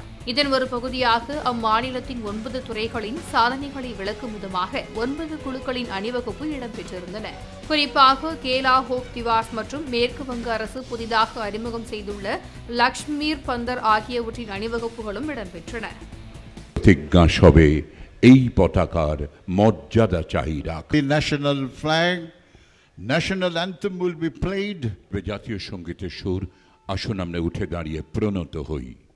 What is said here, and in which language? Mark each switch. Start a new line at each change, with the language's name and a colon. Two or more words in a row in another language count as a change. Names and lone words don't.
Tamil: இதன் ஒரு பகுதியாக அம்மாநிலத்தின் 9 துறைகளின் சாதனைகளை விளக்கும் விதமாக 9 குழுக்களின் அணிவகுப்பு இடம்பெற்றிருந்தன. குறிப்பாக கேலா ஹோக் திவாஸ் மற்றும் மேற்கு வங்க அரசு புதிதாக அறிமுகம் செய்துள்ள லக்ஷ்மீர் பந்தர் ஆகியவற்றின் அணிவகுப்புகளும் இடம்பெற்றன.
Bangla: এই পতাকার মর্যাদা চাই রাখ।
English: The national flag, national anthem will be played.
Bangla: জাতীয় সঙ্গীতের সুর, আসুন আমরা উঠে দাঁড়িয়ে প্রণত হই।